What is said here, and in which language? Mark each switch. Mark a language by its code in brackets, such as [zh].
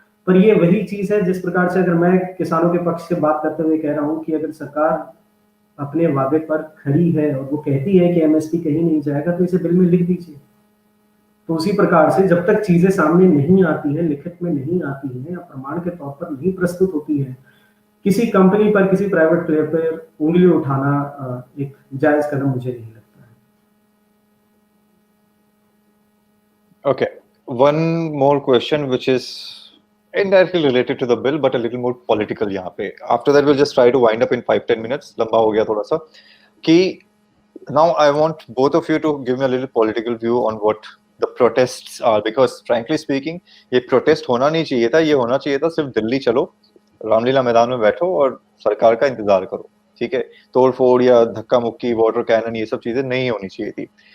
[hi] पर ये वही चीज है जिस प्रकार से अगर मैं किसानों के पक्ष से बात करते हुए कह रहा हूँ कि अगर सरकार अपने वादे पर खड़ी है और वो कहती है कि एमएसपी कहीं नहीं जाएगा, तो इसे बिल में लिख दीजिए। तो उसी प्रकार से जब तक चीजें सामने नहीं आती हैं, लिखित में नहीं आती हैं या प्रमाण के तौर पर नहीं प्रस्तुत होती है, किसी कंपनी पर, किसी प्राइवेट प्लेयर पर उंगली उठाना एक जायज कदम मुझे नहीं लगता है। [en] Okay, one more question which is indirectly related to the bill but a little more political [hi] यहाँ पे. [en] After that we'll just try to wind up in 5-10 minutes. [hi] लंबा हो गया थोड़ा सा. कि [en] now I want both of you to give me a little political view on what the protests are, because frankly speaking [hi] ये protest होना नहीं चाहिए था. ये होना चाहिए था सिर्फ दिल्ली चलो, रामलीला मैदान में बैठो और सरकार का इंतजार करो. ठीक है, तोड़ फोड़ या धक्का मुक्की, वाटर कैनन, ये सब चीजें नहीं होनी चाहिए थी.